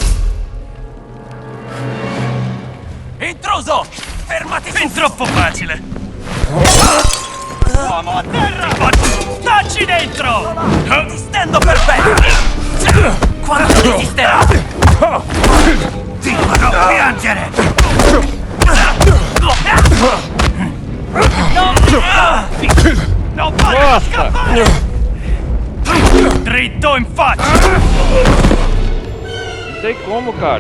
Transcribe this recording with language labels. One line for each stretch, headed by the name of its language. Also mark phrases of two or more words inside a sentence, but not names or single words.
Italian: Intruso! Fermati! Fin troppo facile! Uomo a terra! Stacci dentro! Ti stendo per bene! Quanto resisterà? Dillo, non piangere! Non voglio scappare! Dritto in faccia!
Portuguese: Não tem como, cara.